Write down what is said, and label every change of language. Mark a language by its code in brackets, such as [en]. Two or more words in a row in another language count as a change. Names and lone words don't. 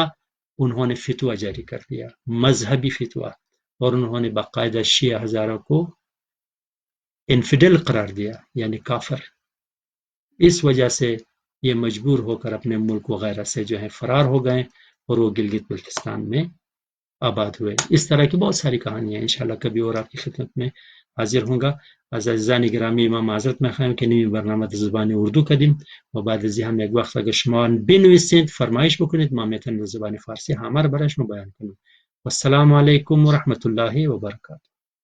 [ur] انہوں نے فتویٰ جاری کر دیا، مذہبی فتویٰ، اور انہوں نے باقاعدہ شیعہ ہزاروں کو انفیڈل قرار دیا، یعنی کافر۔ اس وجہ سے یہ مجبور ہو کر اپنے ملک وغیرہ سے جو ہے فرار ہو گئے اور وہ گلگت بلتستان میں آباد ہوئے۔ اس طرح کی بہت ساری کہانیاں انشاءاللہ کبھی اور آپ کی خدمت میں حاضر ہوں گا۔ [fa] عزیزان گرامی، ما معذرت میخوایم که نمی برنامه زبان اردو کردیم و بعد از هم یک وقت اگر شما بنویسید فرمایش بکنید ما میتونیم زبان فارسی همه رو برای شما بیان کنیم. [ar] و السلام علیکم و رحمت الله و برکاته.